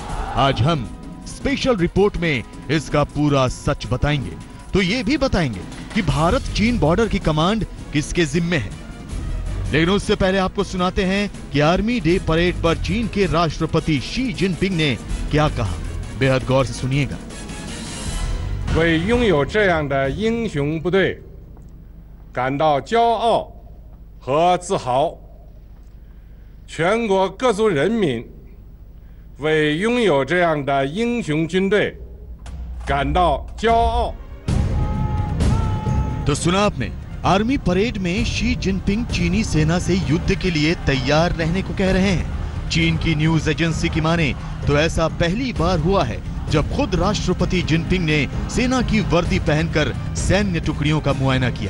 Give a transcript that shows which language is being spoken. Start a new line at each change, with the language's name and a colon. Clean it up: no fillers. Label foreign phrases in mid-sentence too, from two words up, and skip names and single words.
Hindi: आज हम
English: special report
Hindi: में इसका पूरा सच बताएंगे। तो ये भी बताएंगे कि भारत चीन बॉर्डर की कमांड किसके जिम्मे है। लेकिन उससे पहले आपको सुनाते हैं कि
English: army day parade
Hindi: पर चीन के राष्ट्रपति शी जिनपिंग ने क्या कहा। बेहद गौर से सुनिएगा।
Chinese: 为拥有这样的英雄部队感到骄傲和自豪。全国各族人民为拥有这样的英雄军队感到骄傲。
Hindi: तो सुना आपने,
English: army parade
Hindi: में शी जिनपिंग चीनी सेना से युद्ध के लिए तैयार रहने को कह रहे हैं। चीन की
English: news agency
Hindi: की माने तो ऐसा पहली बार हुआ है जब खुद राष्ट्रपति जिनपिंग ने सेना की वर्दी पहनकर सैन्य टुकड़ियों का मुआयना किया।